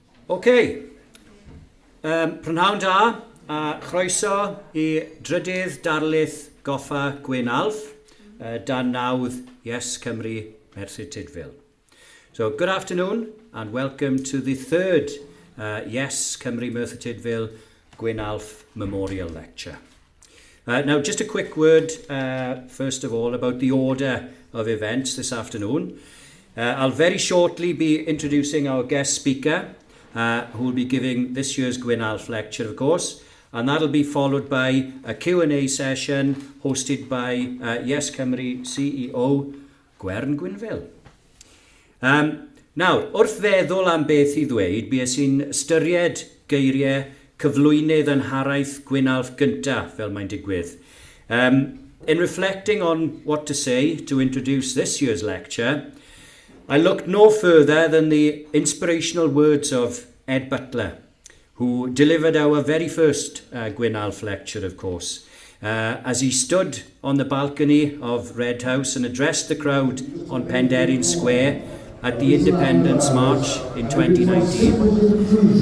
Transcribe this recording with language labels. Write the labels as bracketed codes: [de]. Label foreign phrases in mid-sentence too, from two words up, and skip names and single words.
[cy] Prynhawn da, a chroeso I drydydd Darlith Goffa Gwyn Alf, dan nawdd Cymru Merthyr Tudfyl. [en] So good afternoon and welcome to the third Cymru Merthyr Tudfyl Gwyn Alf Memorial Lecture. Now just a quick word first of all about the order of events this afternoon. I'll very shortly be introducing our guest speaker who will be giving this year's Gwyn Alf lecture, of course, and that'll be followed by a Q&A session hosted by Yes Cymru CEO Gwyn Alf. [cy] Nawr, wrth feddwl am beth I ddweud, bues i'n ystyried geiriau cyflwynydd yn haraith Gwyn Alf gyntaf, fel mae'n digwydd. [en] In reflecting on what to say to introduce this year's lecture, I looked no further than the inspirational words of Ed Butler, who delivered our very first Gwyn Alf lecture, of course, as he stood on the balcony of Red House and addressed the crowd on Penderyn Square at the Independence March in 2019.